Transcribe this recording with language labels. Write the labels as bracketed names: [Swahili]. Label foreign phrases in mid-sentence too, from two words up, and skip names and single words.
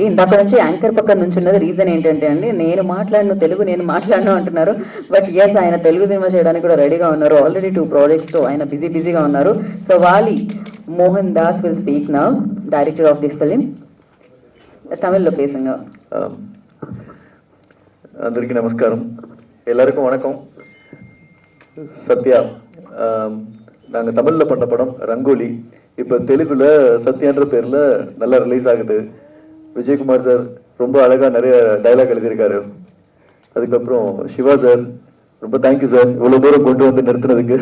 [Telugu] ఇందాక నుంచి యాంకర్ పక్కన నుంచి ఉన్నది రీజన్ ఏంటంటే అండి, నేను మాట్లాడను తెలుగు, నేను మాట్లాడను అంటున్నారు. [English] but yes, [Telugu] ఆయన తెలుగు సినిమా చేయడానికి కూడా రెడీగా ఉన్నారు. [English] already 2 projects [Telugu] ఆయన బిజీగా ఉన్నారు. [English] So Vaali Mohan Das will speak now, director of this film. [Tamil] தமிழ்ல பேசுங்க. [Telugu] అందరికీ నమస్కారం, [Tamil] எல்லாருக்கும் வணக்கம். சத்யா, நாங்கள் தமிழில் பண்ண படம் ரங்கோலி இப்போ தெலுங்குல சத்யான்ற பேரில் நல்லா ரிலீஸ் ஆகுது. விஜயகுமார் சார் ரொம்ப அழகாக நிறைய டைலாக் எழுதியிருக்காரு. அதுக்கப்புறம் சிவா சார் ரொம்ப [English] thank you sir, [Tamil] இவ்வளோ தூரம் கொண்டு வந்து நிறுத்தினதுக்கு.